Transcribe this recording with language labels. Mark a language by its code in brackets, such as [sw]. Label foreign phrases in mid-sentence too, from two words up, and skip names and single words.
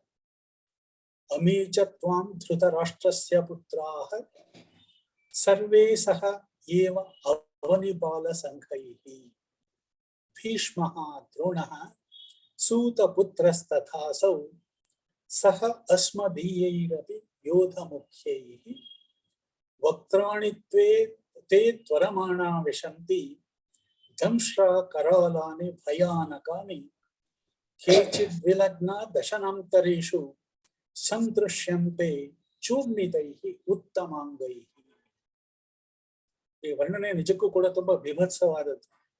[sa] ಅಮೀಚ ತ್ವಾಂ ಧೃತರಾಷ್ಟ್ರಸ್ಯ ಪುತ್ರಾಃ ಸರ್ವೇ ಸಹ ಏವ ಅವನಿಪಾಲ ಸಂಘೈಃ ಭೀಷ್ಮಃ ದ್ರೋಣಃ ಸೂತಪುತ್ರಸ್ತಥಾಸೌ ಸಹ ಅಸ್ಮದೀಯೈರಪಿ ಯೋಧ ಮುಖ್ಯೈಃ ವಕ್ತ್ರಾಣಿ ತೇ ತ್ವರಮಾಣಾ ವಿಶಂತಿ ದಂಶ್ರಾ ಕರಾಲಾನಿ ಭಯಾನಕಾನಿ ಕೇಚಿದ್ ವಿಲಗ್ನ ದಶನಾಂತರೇಷು ಸಂದೃಶ್ಯಂತೆ ಚೂರ್ಣಿತೈಃ ಉತ್ತಮಾಂಗೈಃ. [kn] ಈ ವರ್ಣನೆ ನಿಜಕ್ಕೂ ಕೂಡ ತುಂಬಾ ಬೀಭತ್ಸವಾದದ್ದು.